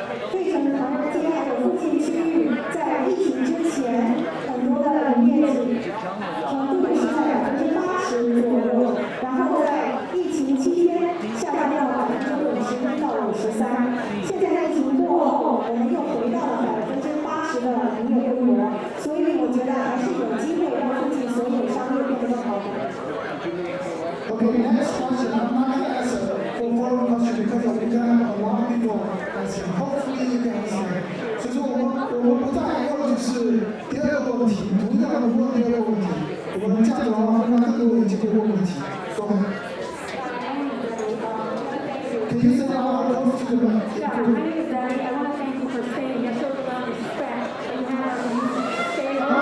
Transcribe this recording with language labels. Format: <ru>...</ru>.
<zh>费城唐人街还有附近区域，在疫情之前，很多的营业程度是在80%左右，然后在疫情期间下降到51%到53%。现在疫情过后，我们又回到了80%的营业规模，所以我觉得还是有机会让附近所有商业变得更好的。</zh> <en>Okay, next question. I'm not going to ask a follow-up question because we're going to have a lot of people asking. Hopefully you can answer.</en> <zh>所以说我们不再用就是第二个问题，不断的问第二个问题。我们这样子的话，会让更多人机会问问题。</zh> <en>Go ahead. Can you say how close to the mic? Yeah, my name is Debbie. I want to thank you for staying. It shows a lot of respect that you have when you stay.</en>